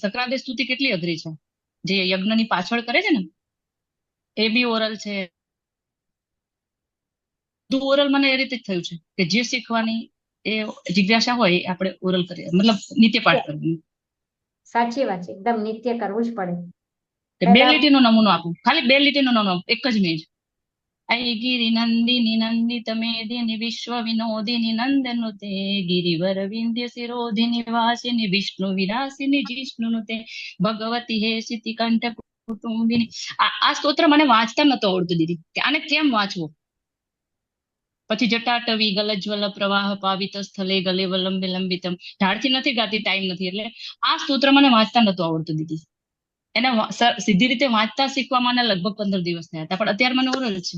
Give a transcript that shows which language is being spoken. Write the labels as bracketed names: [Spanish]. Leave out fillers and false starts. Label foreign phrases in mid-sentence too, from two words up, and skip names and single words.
[Gujarati] સક્રાંતિ સ્તુતિ કેટલી અઘરી છે, જે યજ્ઞની પાછળ કરે છે ને, એ બી ઓરલ છે. બધું ઓરલ મને એ રીતે જ થયું છે કે જે શીખવાની એ જિજ્ઞાસા હોય એ આપણે ઓરલ કરીએ, મતલબ નિત્ય પાઠ કરવાનું. સાચી વાત છે, એકદમ નિત્ય કરવું જ પડે. 2 લીટીનો નમૂનો આપું, ખાલી 2 લીટીનો નમૂનો, એક જ મેજ. [Sanskrit] ऐ गिरि नंदिनी नंदित मेदिनी विश्व विनोदिनी नंदनुते गिरिवर विंध्य शिरोधिनी वासिनी विष्णु विलासिनी जिष्णुनुते भगवती हे सिति कंठ कुटुंबिनी. [Gujarati] આ સ્તોત્ર મને વાંચતા નતો આવડતું દીદી, કે આને કેમ વાંચવું. [Sanskrit] પછી जटाटवी गलज्वल प्रवाह पावित स्थले गले वलंबे लंबितम. [Gujarati] ઢાળથી નથી ગાતી, ટાઈમ નથી, એટલે આ સ્તોત્ર મને વાંચતા નતો આવડતું દીદી. એને સીધી રીતે વાંચતા શીખવા મને લગભગ 15 દિવસ થયા હતા, પણ અત્યારે મને ઓરલ છે.